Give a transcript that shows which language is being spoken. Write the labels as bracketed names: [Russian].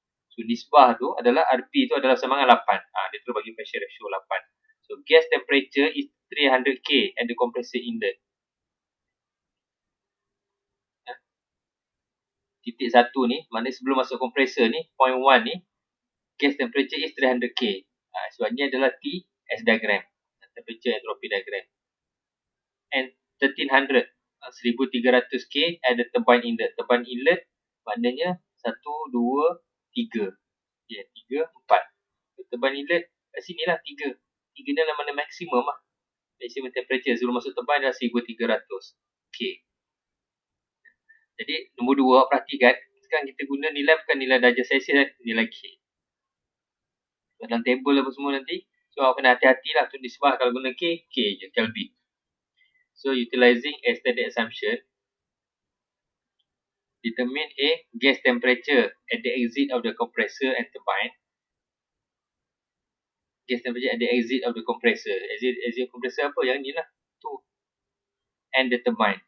[Malay] So, nisbah tu adalah RP tu adalah sama dengan 8. Dia terus bagi pressure ratio 8. [English] So, gas temperature is 300K at the compressor inlet. [Malay] Titik 1 ni, maknanya sebelum masuk kompresor ni, point 1 ni, [English] gas temperature is 300K. [Malay] Sebabnya adalah T as diagram, [English] temperature entropy diagram. And 1300, 1300K at the turbine inlet. [Malay] Turbine inlet maknanya 1, 2, 3. 3, 4. Turbine inlet kat sini lah 3. 3 ni adalah mana maksimum lah. Maximum temperature sebelum masuk turbine adalah 1300K. Jadi nombor 2 awak perhatikan, sekarang kita guna nilai bukan nilai darjah Celsius, nilai K. Dalam table apa semua nanti, so awak kena hati-hati lah untuk nisbah. Kalau guna K je, Kelvin. [English] So utilizing a standard assumption, determine a gas temperature at the exit of the compressor and turbine. Gas temperature at the exit of the compressor. [Malay] Exit compressor apa? Yang ni lah. Tu. [English] And the turbine.